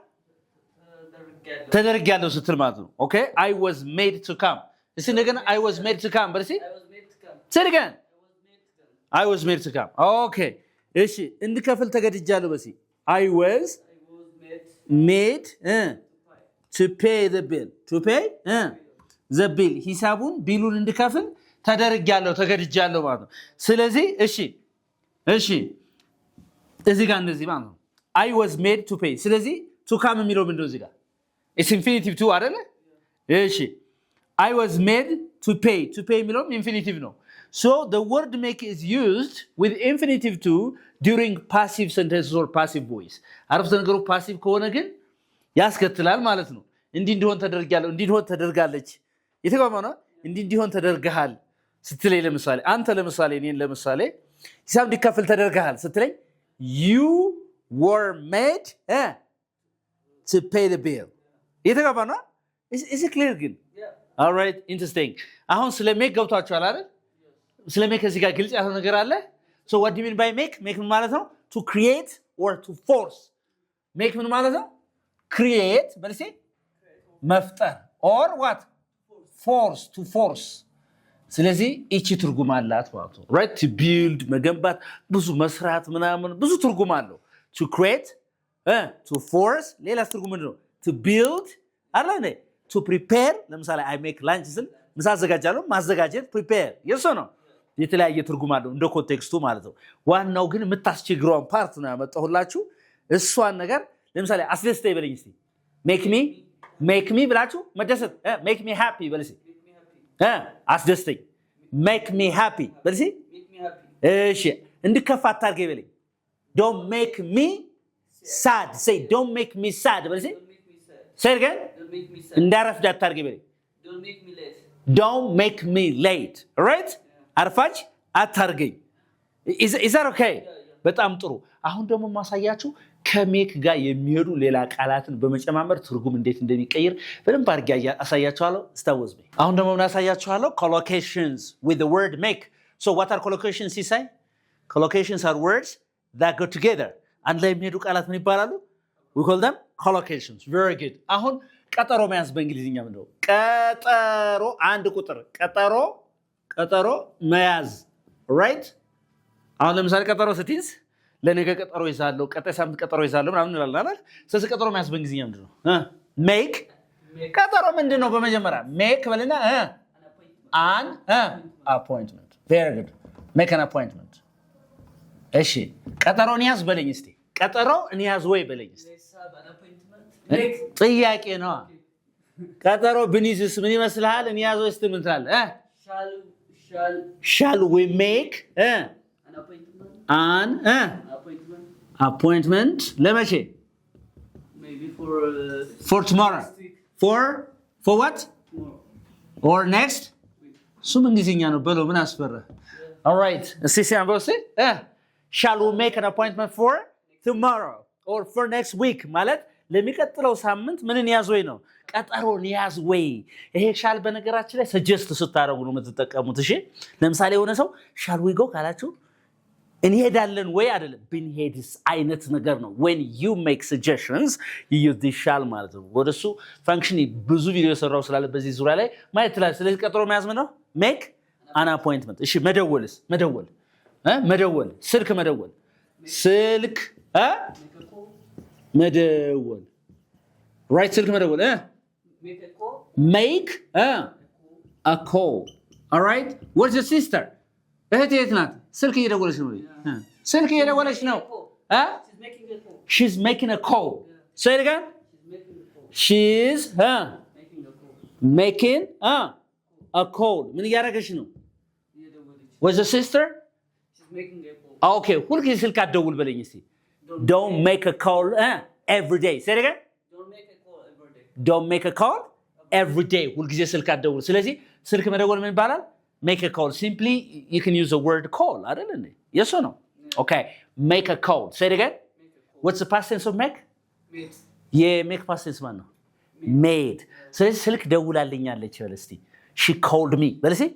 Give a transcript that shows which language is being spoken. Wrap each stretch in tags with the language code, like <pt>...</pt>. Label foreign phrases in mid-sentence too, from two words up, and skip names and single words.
<am>ተደርጊያለሁ ስትል ማለት ነው</am> <en>okay I was made to come</en> <am>እስቲ እንደገና</am> <en>I was made to come በልሲ say it again I was made to come okay</en> <am>እሺ እንድከፍል ተገድጃለሁ በሲ</am> <en>I was made to pay the bill to pay the bill</en> <am>ሂሳቡን ቢሉን እንድከፍል ተደርጊያለሁ ተገድጃለሁ ማለት ነው ስለዚህ እሺ እዚህ ጋር እንደዚህ ማለት ነው</am> <en>I was made to pay</en> <am>ስለዚህ</am> <en>to come</en> <am>የሚለው ምንድነው እዚህ ጋር it's</am> <en>infinitive to</en> <am>አይደለ እሺ</am> <en>I was made to pay</en> <am>የሚለው infinitive ነው</am> <en>so the word make is used with infinitive to during passive sentences or passive voice</en> <am>አረፍተ ነገሩ passive ከሆነ ግን ያስከትላል ማለት ነው እንዲሆን ተደርጋለሁ እንዲሆን ተደርጋለች የተባለው ነው እንዲሆን ተደርጋሃል ስትለኝ ለምሳሌ አንተ ለምሳሌ እኔን ለምሳሌ ሂሳብ እንዲከፈል ተደርጋሃል ስትለኝ</am> <en>you were made to pay the bill</en> <am>የተባለው ነው</am> <en>is it clear ግን all right interesting</en> <am>አሁን ስለ make ገብቷችኋል አይደል ስለ make እዚህ ጋር ግልጽ ያለው ነገር አለ</am> <en>so what do you mean by make</en> <am>ምን ማለት ነው</am> <en>to create or to force make</en> <am>ምን ማለት ነው</am> <en>create</en> <am>በልሴ መፍጠር</am> <en>or what to force</en> <am>ስለዚህ እቺ ትርጉም አላት ማለት ነው</am> <en>right to build</en> <am>መገንባት ብዙ መስራት ምናምን ብዙ ትርጉም አለው</am> <en>to create to force</en> <am>ሌላ ትርጉም ምንድነው</am> <en>to build</en> <am>አላነ</am> <en>to prepare</en> <am>ለምሳሌ</am> <en>I make lunch</en> <am>ስል ምሳ አዘጋጃለሁ ማዘጋጀት</am> <en>prepare yes or no</en> <am>የተለያየ ትርጉም አለው እንደ ኮንቴክስቱ ማለት ነው ዋናው ግን የምታስቸግረውን ፓርት ነው ያመጣሁላችሁ እሷን ነገር ለምሳሌ አስደስተኝ በለኝ እስቲ</am> <en>make me</en> <am>ብላችሁ መደሰት</am> <en>make me happy</en> <am>በለኝ</am> <en>አስደስተኝ make me happy</en> <am>በለኝ እሺ እንድከፋ አታርገኝ በለኝ</am> <en>don't make me sad say don't make me sad በለኝ say again</en> <am>እንዳረፍድ አታርገኝ በለኝ</am> <en>don't make me late right</en> <am>አርፋጅ አታርገኝ</am> <en>is that okay</en> <am>በጣም ጥሩ አሁን ደግሞ ማሳያችሁ ከሜክ ጋር የሚሄዱ ሌላ ቃላትን በመጨማመር ትርጉም እንዴት እንደሚቀየር በደንብ አድርጌ አሳያችኋለሁ ስታወዝ በይ አሁን ደግሞ ምን አሳያችኋለሁ</am> <en>collocations with the word make so what are collocations you say collocations are words that go together</en> <am>አንድ ላይ የሚሄዱ ቃላት ምን ይባላሉ</am> <en>we call them collocations very good</en> <am>አሁን ቀጠሮ መያዝ በእንግሊዝኛ ምንድነው ቀጠሮ አንድ ቁጥር ቀጠሮ መያዝ right አሁን ለምሳሌ ቀጠሮ ስትይዝ ለነገ ቀጠሮ ይዛለው ቀጣይ ሳምንት ቀጠሮ ይዛለው ምናምን እንላለን አይደል ስለዚህ ቀጠሮ መያዝ በእንግሊዝኛ ምንድነው make ቀጠሮ ምንድነው በመጀመሪያ make በልና</am> <en>an appointment very good make an appointment</en> <am>እሺ ቀጠሮን ያዝ በለኝ እስቲ ቀጠሮን ያዝ ወይ በለኝ እስቲ ጥያቄ ነው ቀጠሮ ብንይዝስ ምን ይመስልሃል እኔ ያዘው እስቲ ምን ትላለህ</am> <en>shall we make an appointment</en> <am>ለመቼ</am> <en>maybe for tomorrow for what or next</en> <am>ሱም እንግሊዝኛ ነው በለው ምን አስፈራ</am> <en>all right</en> <am>እስቲ ሲያምበውስ</am> <en>shall we make an appointment for tomorrow or for next week</en> <am>ማለት ለሚቀጥለው ሳምንት ምንን ያዝ ወይ ነው ቀጠሮን ያዝ ወይ ይሄ ሻል በነገራችን ላይ ሰጀስት ስታረጉ ነው የምትጠቀሙት እሺ ለምሳሌ የሆነ ሰው</am> <en>shall we go</en> <am>ካላችሁ እንሄዳለን ወይ አይደለም ብንሄድስ አይነት ነገር ነው</am> <en>when you make suggestions you use this shall</en> <am>ማለት ነው ወደሱ ፋንክሽን ብዙ ቪዲዮ ሰራው ስላለ በዚህ ዙሪያ ላይ ማለት ይችላል ስለዚህ ቀጠሮ መያዝ ምን ነው</am> <en>make an appointment</en> <am>እሺ መደወልስ መደወል ስልክ መደወል</am> <en>መደወል right</en> <am>ስልክ መደወል</am> <en>make a call all right what's your sister</en> <am>እህቴ የት ናት ስልክ እየደወለች ነው ስልክ እየደወለች ነው</am> <en>she's making a call say it again she's making a call</en> <am>ምን እያደረገች ነው</am> <en>what's your sister she's making a call okay</en> <am>ሁልጊዜ ስልክ አትደውል በለኝ እስቲ</am> <en>don't make a call every day say it again don't make a call every day</en> <am>ሁልጊዜ ስልክ አትደውል ስለዚህ ስልክ መደወል ምን ይባላል</am> <en>make a call simply you can use the word call</en> <am>አይደል እንዴ</am> <en>yes or no okay make a call say it again what's the past tense of make make past tense</en> <am>ማለት ነው</am> <en>made</en> <am>ስለዚህ ስልክ ደውላልኛለች በል እስቲ</am> <en>she called me</en> <am>በል እስቲ</am>